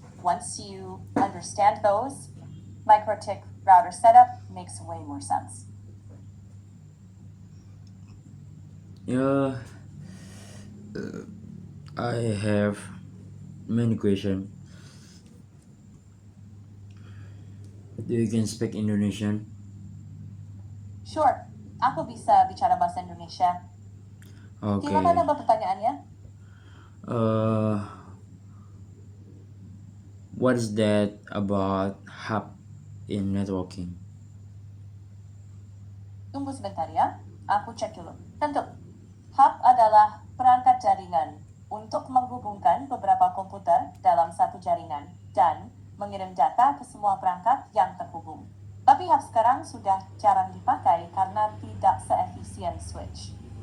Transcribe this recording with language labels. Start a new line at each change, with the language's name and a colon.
English: Once you understand those, MikroTik router setup makes way more sense. Yeah, I have many questions. Do you can speak Indonesian?
Indonesian: Sure, aku bisa bicara bahasa Indonesia. Oke. Silakan apa pertanyaannya?
English: Uh, what is that about hub in networking?
Indonesian: Tunggu sebentar ya, aku cek dulu. Tentu, hub adalah perangkat jaringan untuk menghubungkan beberapa komputer dalam satu jaringan dan mengirim data ke semua perangkat yang terhubung. Tapi hub sekarang sudah jarang dipakai karena tidak seefisien switch.